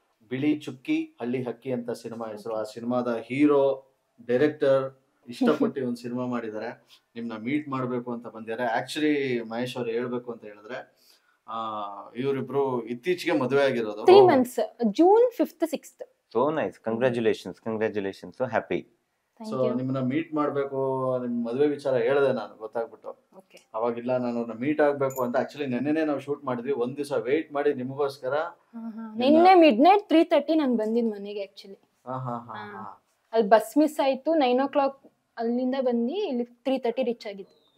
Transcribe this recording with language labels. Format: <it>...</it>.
<kn>ಬಿಳಿ ಚುಕ್ಕಿ ಹಳ್ಳಿ ಹಕ್ಕಿ ಅಂತ ಸಿನಿಮಾ ಹೆಸರು. ಆ ಸಿನಿಮಾದ ಹೀರೋ, ಡೈರೆಕ್ಟರ್ ಇಷ್ಟಪಟ್ಟು ಒಂದು ಸಿನಿಮಾ ಮಾಡಿದ್ದಾರೆ. ನಿಮ್ನ ಮೀಟ್ ಮಾಡಬೇಕು ಅಂತ ಬಂದಿದ್ದಾರೆ. ಆಕ್ಚುಲಿ ಮಹೇಶ್ ಅವ್ರು ಹೇಳ್ಬೇಕು ಅಂತ ಹೇಳಿದ್ರೆ, ಇವರಿಬ್ರು ಇತ್ತೀಚೆಗೆ ಮದುವೆ ಆಗಿರೋದು.</kn> <en>3 months, June 5th 6th. So nice, congratulations, so happy. Thank so you.</en> <kn>ನಿಮ್ಮನ್ನ ಮೀಟ್ ಮಾಡ್ಬೇಕು, ನಿಮ್ ಮದುವೆ ವಿಚಾರ ಹೇಳಿದೆ ನಾನು, ಗೊತ್ತಾಗ್ಬಿಟ್ಟು.</kn> <en>Okay.</en> <kn>ಅವಾಗಿಲ್ಲ, ನಾನು ಮೀಟ್ ಆಗ್ಬೇಕು ಅಂತ. ಆಕ್ಚುಲಿ ನೆನ್ನೆನೆ ನಾವು ಶೂಟ್ ಮಾಡಿದ್ವಿ, ಒಂದ್ ದಿವಸ ವೇಟ್ ಮಾಡಿ ನಿಮಗೋಸ್ಕರ. ನಿನ್ನೆ midnight 3:30 ನಾನು ಬಂದಿದ್ ಮನೆಗೆ ಆಕ್ಚುಲಿ. ಅಲ್ಲಿ ಬಸ್ ಮಿಸ್ ಆಯ್ತು, 9 o'clock ಅಲ್ಲಿಂದ ಬಂದು ಇಲ್ಲಿ 3:30 ರೀಚ್ ಆಗಿದ್ದು.</kn>